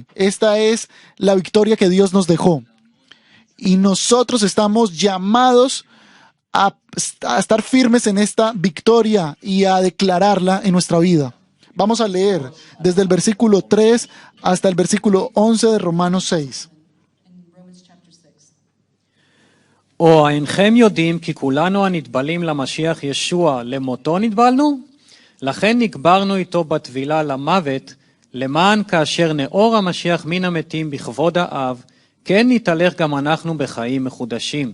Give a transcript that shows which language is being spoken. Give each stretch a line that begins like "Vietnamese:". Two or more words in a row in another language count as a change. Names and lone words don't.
Spanish: Esta es la victoria que Dios nos dejó. Y nosotros estamos llamados a estar firmes en esta victoria y a declararla en nuestra vida. Vamos a leer desde el versículo 3 hasta el versículo 11 de Romanos 6.
Hebrew: או אינכם יודעים כי כולנו הנטבלים למשיח ישוע למותו נטבלנו? לכן נקברנו איתו בטבילה למוות, למען כאשר נאור המשיח מן המתים בכבוד האב, כן נתהלך גם אנחנו בחיים מחודשים.